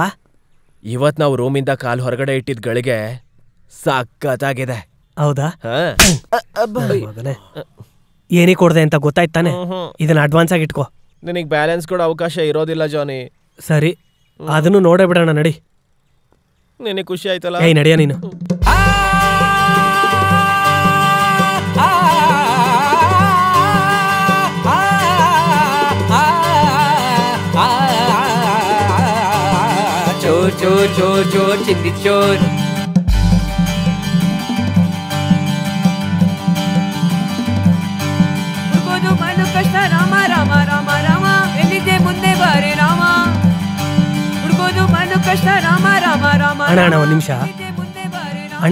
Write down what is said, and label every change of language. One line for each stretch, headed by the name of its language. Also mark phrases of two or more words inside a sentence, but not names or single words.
Kannada: ಇವತ್ ನಾವು ರೂಮಿಂದ ಕಾಲು ಹೊರಗಡೆ ಇಟ್ಟಿದ್ ಗಳಿಗೆ ಸಕ್ಕತ್ತಾಗಿದೆ. ಹೌದಾ? ಮಗನೇ ಏನೇ ಕೊಡ್ದೆ ಅಂತ ಗೊತ್ತಾಯ್ತಾನೆ. ಇದನ್ನ ಅಡ್ವಾನ್ಸ್ ಆಗಿ ಇಟ್ಕೋ. ನಿನಗೆ ಬ್ಯಾಲೆನ್ಸ್ ಕೊಡೋ ಅವಕಾಶ ಇರೋದಿಲ್ಲ ಜಾನಿ. ಸರಿ ಅದನ್ನು ನೋಡೇ ಬಿಡೋಣ ನಡಿ. ನಿನಗೆ ಖುಷಿ ಆಯ್ತಲ್ಲ? ಏಯ್ ನಡಿಯ ನೀನು.
Hindi: चोर चोर चोर चोर चिंदी चोर
Kannada: ಹುಡುಗೋದು ಬಲು ಕಷ್ಟ ರಾಮ ರಾಮ ರಾಮ ರಾಮ ಎಲ್ಲಿದೆ ಮುಂದೆ ಬಾರೆ ರಾಮ ಹುಡುಗೋದು ಬಲು ಕಷ್ಟ ರಾಮ ರಾಮ ರಾಮ. ಅಣ್ಣ ಅಣ್ಣ ಒಂದು ನಿಮಿಷ ಅಣ್ಣ.